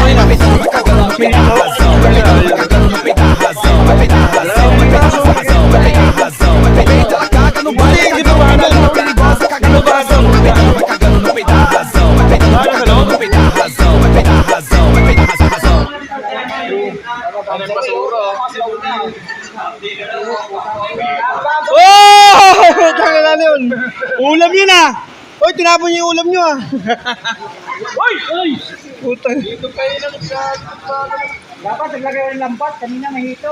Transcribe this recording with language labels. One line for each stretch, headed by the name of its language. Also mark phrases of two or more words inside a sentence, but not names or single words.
Portuguese: Vai peidando, vai cagando, no peito da razão. Vai peidando, vai cagando, no peito da razão. Vai peidar razão, vai peidar razão, vai peidar razão, vai peidar, ela caga no baile, cagando, perigosa, caga no coração. Vai peidando, vai cagando, no peito da razão. Vai peidando, vai cagando, no peito da razão. Vai peidar razão, vai peidar razão.
Filipino: Oh! Tanggal na yun. Ulam yun ah. Uy, tinapon niyo yung ulam niyo ah. Uy! Uy! Puta. Dito kayo lang sa... Dapat naglagay ng lambat, kanina mahito.